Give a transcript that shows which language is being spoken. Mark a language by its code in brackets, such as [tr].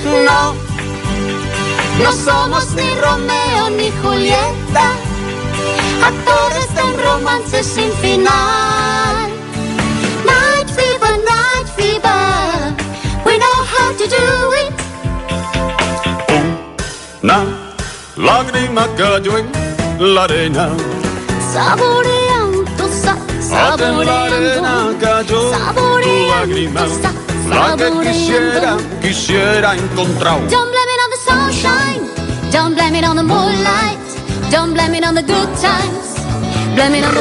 [es] No, no somos ni Romeo ni Julieta, actores de un romance sin final. [en] Night fever, we know how to do it. [es] Una lágrima cayó en la arena. Saboreando, En la arena cayó tu lágrima, la que quisiera encontrar. [en] Don't blame it on the sunshine, don't blame it on the moonlight, don't blame it on the good times, blame it on the